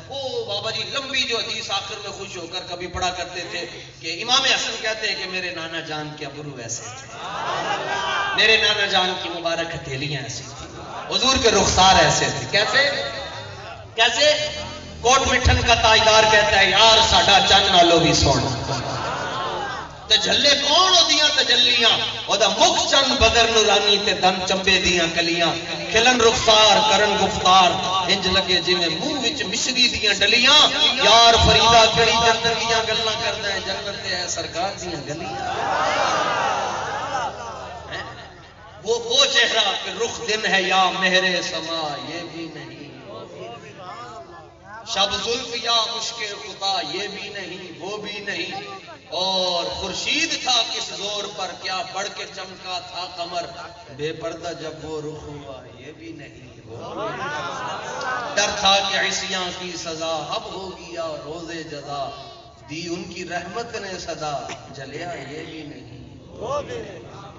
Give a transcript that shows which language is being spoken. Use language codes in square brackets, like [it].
[ur] وہ بابا جی لمبی جو حدیث آخر میں خوش ہو کر کبھی پڑھا کرتے تھے کہ امام حسن کہتے ہیں کہ میرے نانا جان کے ابرو ایسے تھے، میرے نانا جان کی مبارک ہتھیلیاں ایسی تھی، حضور کے رخسار ایسے تھے. کیسے کیسے؟ کوٹ مٹھن کا تاجدار کہتا ہے [pa] یار ساڈا چن نالو بھی سونا. تجلے کون ہوندیاں تجلیاں اودا مکھ چند بدر نورانی تے دم چمبے دیاں کلیاں کھلن رخسار کرن گفتار انج لگے جویں منہ وچ مشری دیاں ڈلیاں. یار فریدا کیڑی جنت دیاں گلاں کردا ہے، جنت تے ہے سرکار دیاں گلیاں. [ur] وہ چہرہ کہ رخ دن ہے یا مہر سما یہ بھی نہیں. شب زلف یا مشک خطا یہ بھی نہیں وہ بھی نہیں، اور خورشید تھا کس زور پر کیا بڑھ کے چمکا تھا قمر، بے پردہ جب وہ رخ ہوا یہ بھی نہیں وہ بھی نہیں، ڈر تھا کہ عصیاں کی سزا اب ہوگی یا روز جزا، دی ان کی رحمت نے صدا جلیا یہ بھی نہیں وہ بھی نہیں۔